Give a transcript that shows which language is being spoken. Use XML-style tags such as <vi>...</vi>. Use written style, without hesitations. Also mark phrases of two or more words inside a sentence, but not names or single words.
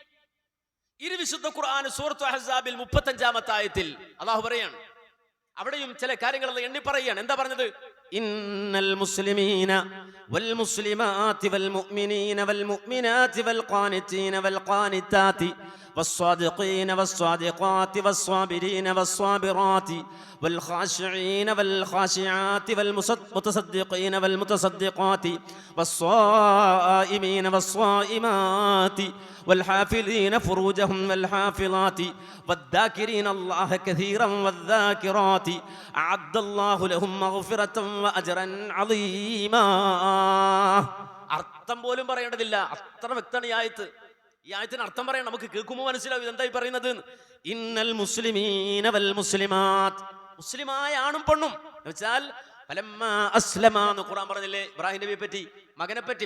<ml>ഇരു വിശുദ്ധ ഖുർആൻ സൂറത്തുൽ അഹ്സാബിൽ 35-ാമത്തെ ആയത്തിൽ അല്ലാഹു പറയാണ്, അവിടെയും ചില കാര്യങ്ങൾ എണ്ണി പറയുകയാണ്. എന്താ പറഞ്ഞത്?</ml> <ar>إن المسلمين والمسلمات والمؤمنين والمؤمنات والقانتين والقانتات والصادقين والصادقات والصابرين والصابرات والخاشعين والخاشعات والمتصدقين والمتصدقات والصائمين والصائمات والحافظين فروجهم والحافظات والذاكرين الله كثيرا والذاكرات أعد الله لهم مغفرة وأجرا عظيما.</ar> <ml>അർത്ഥം പോലും പറയേണ്ടതില്ല, അത്ര വ്യക്തമാണ് ഈ ആയത്ത്. ഈ ആയത്തിന് അർത്ഥം പറയാൻ നമുക്ക് കേൾക്കുമ്പോൾ മനസ്സിലാവും ഇതെന്തായി പറയുന്നത്.</ml> <ar>إن المسلمين والمسلمات,</ar> <ml>മുസ്ലിമായ ആണും പെണ്ണും എന്ന് വെച്ചാൽ</ml> <ar>فلما أسلما</ar> <ml>എന്ന് ഖുർആൻ പറഞ്ഞില്ലേ ഇബ്രാഹിം നബിയെ പറ്റി, മകനെ പറ്റി.</ml>